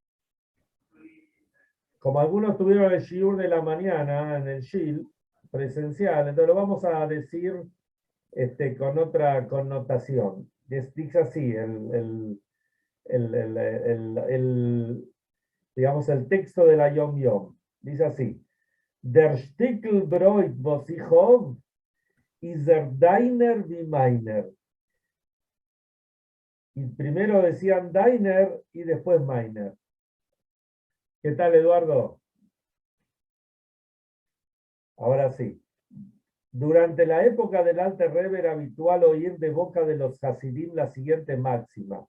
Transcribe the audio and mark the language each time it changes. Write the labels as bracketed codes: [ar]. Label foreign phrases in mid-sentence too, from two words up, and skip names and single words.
[es] Como algunos tuvieron el shiur de la mañana en el shil presencial, entonces lo vamos a decir con otra connotación. Dice así, digamos, el texto de la Yom Yom. Dice así. [yi] דער שטיקל ברויט וואָס איך האָב, איז דער דיינער ווי מיינער. [es] Y primero decían Deiner y después Meiner. ¿Qué tal, Eduardo? Ahora sí. Durante la época del Alter Rebbe era habitual oír de boca de los Hasidim la siguiente máxima.